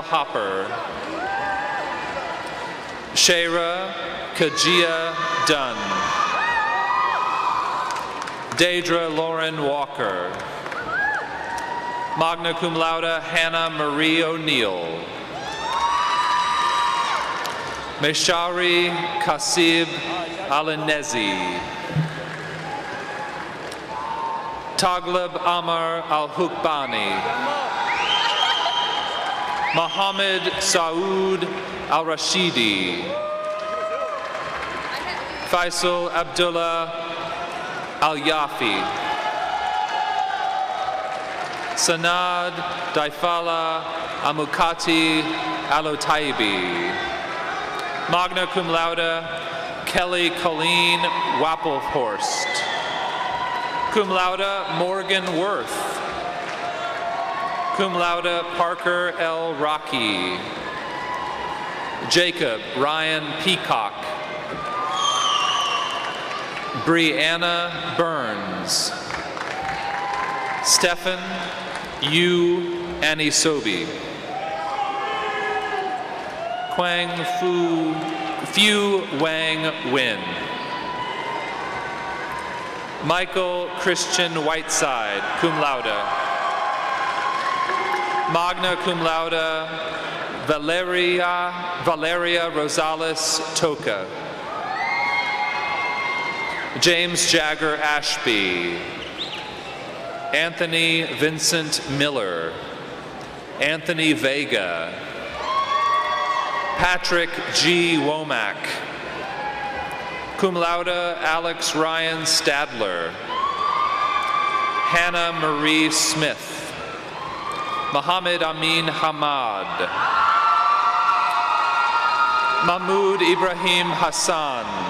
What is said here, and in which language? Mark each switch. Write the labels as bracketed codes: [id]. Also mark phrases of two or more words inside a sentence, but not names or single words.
[en] Hopper, Shayra Kajia Dunn, Deidre Lauren Walker, [la] magna cum laude, [en] Hannah Marie O'Neill, Meshari Kasib Alinezi, Taglib Amar Al-Hukbani, Mohammed Saud Al-Rashidi, Faisal Abdullah Al-Yafi, Sanad Daifala Amukati Alotaibi, [la] magna cum laude, [en] Kelly Colleen Wappelhorst, [la] cum laude, [en] Morgan Worth, [la] cum laude, [en] Parker L. Rocky, Jacob Ryan Peacock, Brianna Burns, Stephen Yu Anisobi, Quang Fu Wang Win, Michael Christian Whiteside, [la] cum laude, magna cum laude, [en] Valeria Rosales Toca, James Jagger Ashby, Anthony Vincent Miller, Anthony Vega, Patrick G. Womack, [la] cum laude, [en] Alex Ryan Stadler, Hannah Marie Smith, Mohammed Amin Hamad, Mahmoud Ibrahim Hassan,